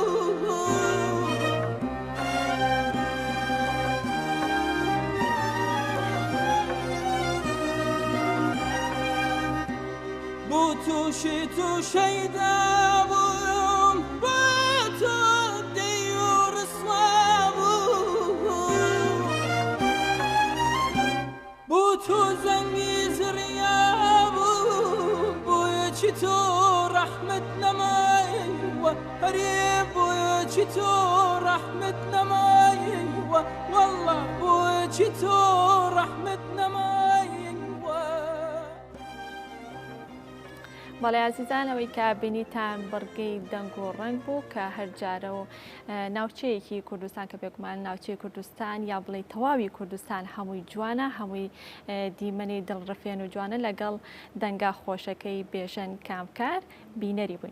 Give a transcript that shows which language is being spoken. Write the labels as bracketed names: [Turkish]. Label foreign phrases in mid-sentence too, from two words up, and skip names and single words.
[Central Kurdish] بو تو شیدا بوم با تو دیور سوابو بو تو زنگی تو رحمت نمای بوچی تو رحمت نمایی والله بوچی تو رحمت نمایی بەڵێ عزیزانەوەی کە بینیتان بڕگەی دەنگ و ڕنگ بوو کە هەرجارە و ناوچەیەکی کوردستان کە پێکمان ناوچەی کوردستان یا بڵێ تەواوی کوردستان هەمووی جوانە هەمووی دیمەنی دڵڕفێن و جوانە لەگەڵ دەنگا خۆشەکەی بێژەن کامکار بینەری بووین.